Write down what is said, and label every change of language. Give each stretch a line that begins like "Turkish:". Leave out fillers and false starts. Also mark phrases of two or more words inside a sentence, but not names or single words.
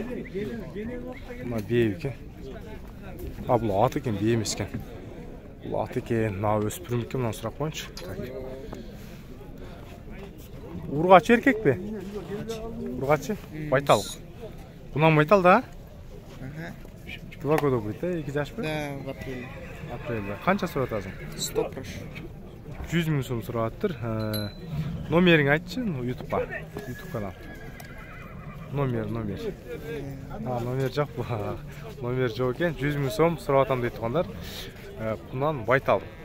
Uzbek: Mana be ekan. Ha, bu at ekan, be emas ekan. Bu at ekan, na o'spirim ekan, mana so'rab qo'yinchi. Urg'achi erkakmi? Urg'achi? Baytalik. Bundan baytal da?
Russian: Два года будет, да? 2
Turkish: yaş mı?
Russian: Da, в апреле.
Uzbek: Aprelde. Qancha so'ratasiz? 100 prosh. 100 ming so'm so'rayaptir. Nomerini aytchi, YouTube'ga. YouTube kanal. Nomer. Ha, nomer yo'q bu. Nomer yo'q ekan, 100 ming so'm so'rayatam deydi turganlar. Bundan baytal.